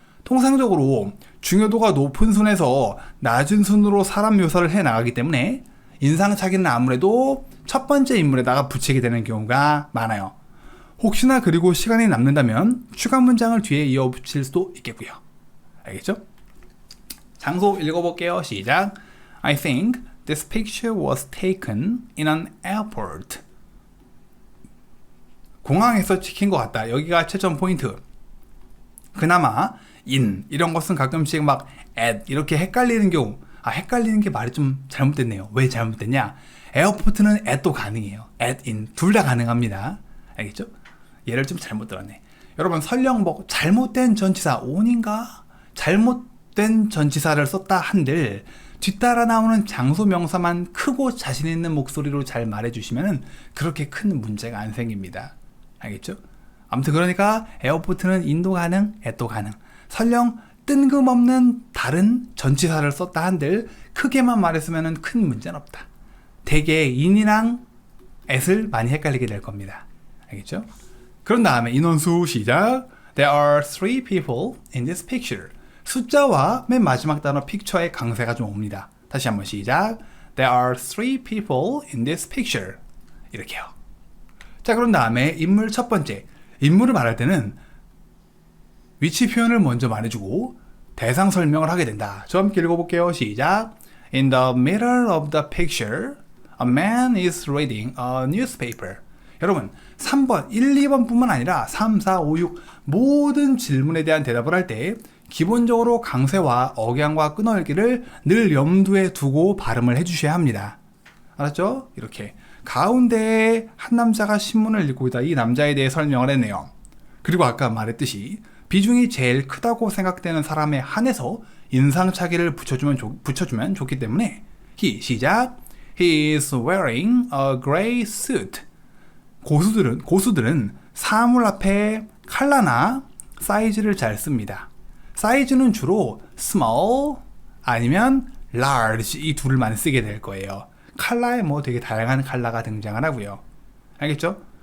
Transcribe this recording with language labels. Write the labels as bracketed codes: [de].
[ko] 통상적으로 중요도가 높은 순에서 낮은 순으로 사람 묘사를 해나가기 때문에 인상착의는 아무래도 첫 번째 인물에다가 붙이게 되는 경우가 많아요. 혹시나 그리고 시간이 남는다면 추가 문장을 뒤에 이어 붙일 수도 있겠고요. 알겠죠? 장소 읽어볼게요. 시작. [en] I think this picture was taken in an airport. [ko] 공항에서 찍힌 것 같다. 여기가 최점 포인트. 그나마 in 이런 것은 가끔씩 막 at 이렇게 헷갈리는 경우. 헷갈리는 게 말이 좀 잘못됐네요. 왜 잘못됐냐? 에어포트는 at도 가능해요. at, in 둘 다 가능합니다. 알겠죠? 얘를 좀 잘못 들었네. 여러분 설령 뭐 잘못된 전치사 on인가? 잘못된 전치사를 썼다 한들 뒤따라 나오는 장소 명사만 크고 자신 있는 목소리로 잘 말해주시면 그렇게 큰 문제가 안 생깁니다. 알겠죠? 아무튼 그러니까 에어포트는 in도 가능, at도 가능. 설령 뜬금없는 다른 전치사를 썼다 한들 크게만 말했으면 큰 문제는 없다. 대개 in이랑 at을 많이 헷갈리게 될 겁니다. 알겠죠? 그런 다음에 인원수 시작. [en] There are 3 people in this picture. [ko] 숫자와 맨 마지막 단어 picture의 강세가 좀 옵니다. 다시 한번 시작. [en] There are 3 people in this picture. [ko] 이렇게요. 자, 그런 다음에 인물 첫 번째. 인물을 말할 때는 위치 표현을 먼저 말해주고 대상 설명을 하게 된다. 저 함께 읽어볼게요. 시작. [en] In the middle of the picture, a man is reading a newspaper. [ko] 여러분 3번, 1, 2번 뿐만 아니라 3, 4, 5, 6 모든 질문에 대한 대답을 할 때 기본적으로 강세와 억양과 끊어읽기를 늘 염두에 두고 발음을 해주셔야 합니다. 알았죠? 이렇게 가운데에 한 남자가 신문을 읽고 있다. 이 남자에 대해 설명을 했네요. 그리고 아까 말했듯이 비중이 제일 크다고 생각되는 사람에 한해서 인상착의를 붙여주면 좋기 때문에 시작. [en] He is wearing a gray suit. [ko] 고수들은 사물 앞에 컬러나 사이즈를 잘 씁니다. 사이즈는 주로 small 아니면 large 이 둘을 많이 쓰게 될 거예요. 컬러에 뭐 되게 다양한 컬러가 등장을 하고요. 알겠죠?